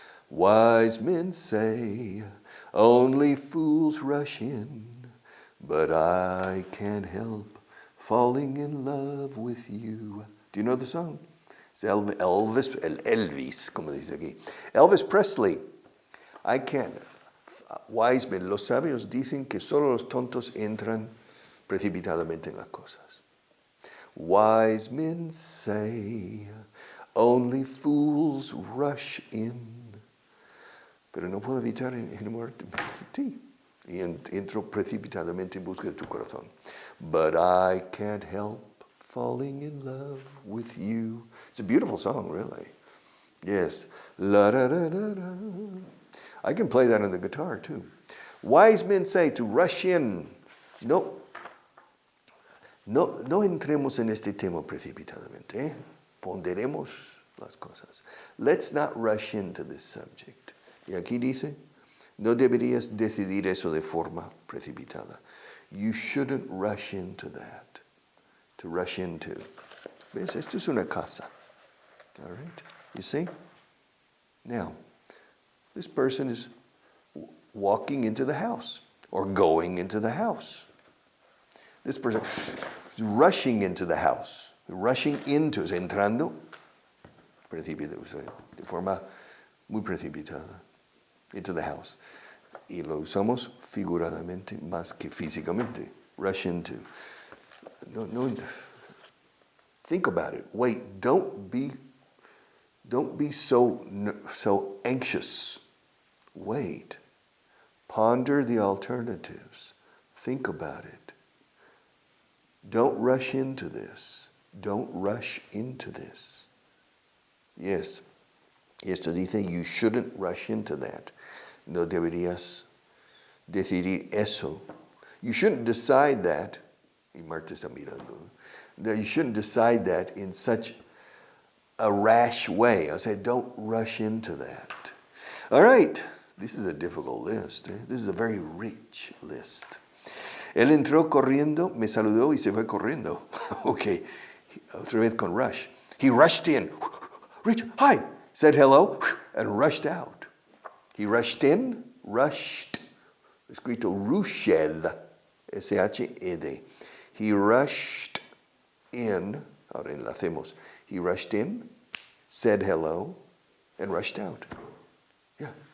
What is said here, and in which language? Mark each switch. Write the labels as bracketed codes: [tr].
[en] Wise men say, only fools rush in, but I can't help falling in love with you. Do you know the song? It's Elvis, [es] como dice aquí. [en] Elvis Presley. I can't. Wise men, [es] los sabios dicen que solo los tontos entran precipitadamente en las cosas. [en] Wise men say, only fools rush in. [es] Pero no puedo evitar enamorarte de ti. Y entro precipitadamente en busca de tu corazón. [en] But I can't help falling in love with you. It's a beautiful song, really. Yes. La da da da da. I can play that on the guitar too. Wise men say to rush in. [es] No entremos en este tema precipitadamente. Ponderemos las cosas. [en] Let's not rush into this subject. [es] Y aquí dice, no deberías decidir eso de forma precipitada. [en] You shouldn't rush into that. To rush into. [es] ¿Ves? Esto es una casa. [en] All right? You see? Now, this person is walking into the house or going into the house. This person is rushing into the house. Rushing into, [es] es entrando de forma muy precipitada [en] into the house. [es] Y lo usamos figuradamente más que físicamente. [en] Rush into. No, think about it. Wait, don't be so anxious. Wait. Ponder the alternatives. Think about it. Don't rush into this. Don't rush into this. Yes. [es] Y esto dice, [en] you shouldn't rush into that. [es] No deberías decidir eso. [en] You shouldn't decide that. [es] Y Marta está mirando. [en] No, you shouldn't decide that in such a rash way. I say, don't rush into that. All right. This is a difficult list. This is a very rich list. [es] Él entró corriendo, me saludó y se fue corriendo. [en] Okay. [es] Otra vez con rush. [en] He rushed in. Richard, hi. Said hello and rushed out. He rushed in, rushed. [es] Escrito rushed. [en] S-H-E-D. He rushed in. [es] Ahora enlacemos. [en] He rushed in, said hello, and rushed out. Yeah.